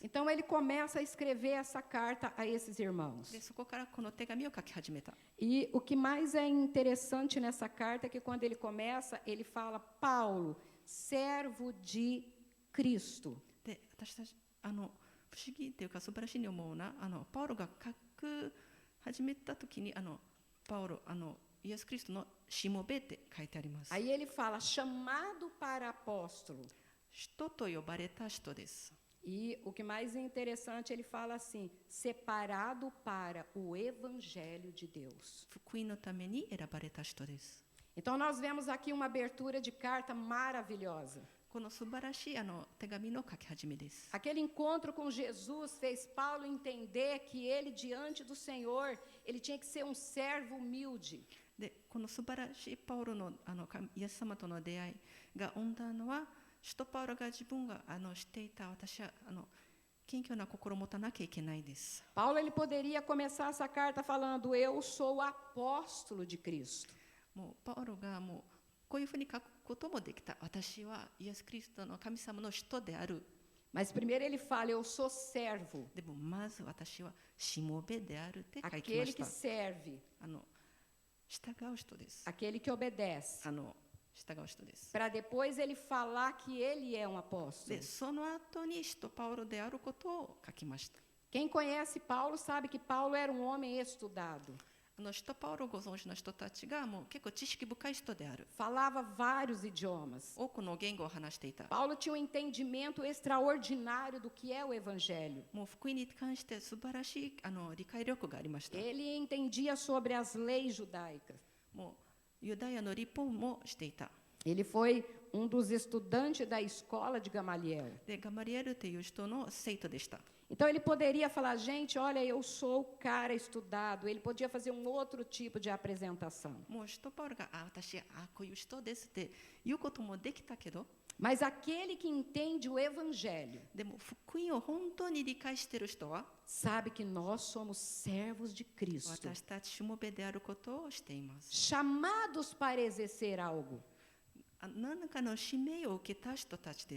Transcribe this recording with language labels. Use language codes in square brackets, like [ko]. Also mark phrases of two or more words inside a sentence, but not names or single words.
[pt] Então ele começa a escrever essa carta a esses irmãos. [ja] でそこからこの手紙を書き始めた。 [pt] E o que mais é interessante nessa carta é que quando ele começa, ele fala: Paulo, servo de Cristo. [ja] で私たち不思議というか素晴らしいに思うなパウロが書く始めた時にパウロイエス・キリストのしもべって書いてあります。 [pt] Aí ele fala: chamado para apóstolo. [ja] 人と呼ばれた人です。 [pt] E o que mais é interessante, ele fala assim: separado para o evangelho de Deus. [ja] 福音のために選ばれた人です。 [pt] Então nós vemos aqui uma abertura de carta maravilhosa. [ja] この素晴らしい手紙の書き始めです。 [pt] Aquele encontro com Jesus fez Paulo entender que ele, diante do Senhor, ele tinha que ser um servo humilde. [ja] でこの素晴らしいパウロのイエス様との出会いが生んだのは、使徒パウロが自分がしていた私は謙虚な心を持たなきゃいけないです。 [pt] Paulo ele poderia começar essa carta falando: eu sou apóstolo de Cristo. [ja] もうパウロがもうこういうふうに書くこともできた。私はイエス・キリストの神様の人である。 [pt] Mas primeiro ele fala: eu sou servo. [ja] でもまず私はしもべであるって書きま [pt] Aquele [ja] し [pt] que [ja] た。 [pt] serve, [ja] 従う人です。 [pt] aquele que obedece. [ja] 従う人です。 [pt] Para depois ele falar que ele é um apóstolo. [ja] でその後に使徒パウロであることを書きました。 [pt] Quem conhece Paulo sabe que Paulo era um homem estudado. [ja] 使徒パウロをご存知の人たちがもう結構知識深い人である。 [pt] Falava vários idiomas. [ja] 多くの言語を話していた。 [pt] Paulo tinha um entendimento extraordinário do que é o evangelho. [ja] もう福音に関して素晴らしい理解力がありました。 [pt] Ele entendia sobre as leis judaicas. [ja] もうユダヤの立法もしていた。 [pt] Ele foi um dos estudantes da escola de Gamaliel. [ja] でガマリエルという人の生徒でした。 [pt] Então ele poderia falar: gente, olha, eu sou o cara estudado. Ele podia fazer um outro tipo de apresentação. [ja] もう使徒パウロが私こういう人ですって言うこともできたけど、 [pt] Mas aquele que entende o evangelho [ja] でも福音を本当に理解している人は [pt] sabe que nós somos servos de Cristo, [ja] 私たちしもべであることをしています。 [pt] chamados para exercer algo [ja] 何かの使命を受けた人たちで